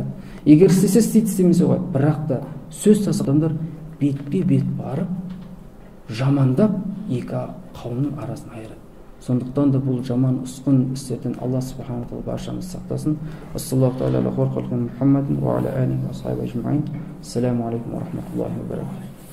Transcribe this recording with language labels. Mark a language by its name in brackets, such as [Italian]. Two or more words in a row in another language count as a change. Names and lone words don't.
[Kazakh] Егер істесе істейді, істемесе қойды. Бірақ та сөз тасу адамдар бетпе бет барып, жамандап екі қауымның арасын айырады. Сондықтан да бұл жаман ұсқын істерден [Arabic] الله سبحانه تعالى [Kazakh] баршамызды сақтасын. [Arabic] وصلى الله تعالى على خير خلقه محمد وعلى آله وأصحابه أجمعين. السلام عليكم ورحمة الله وبركاته.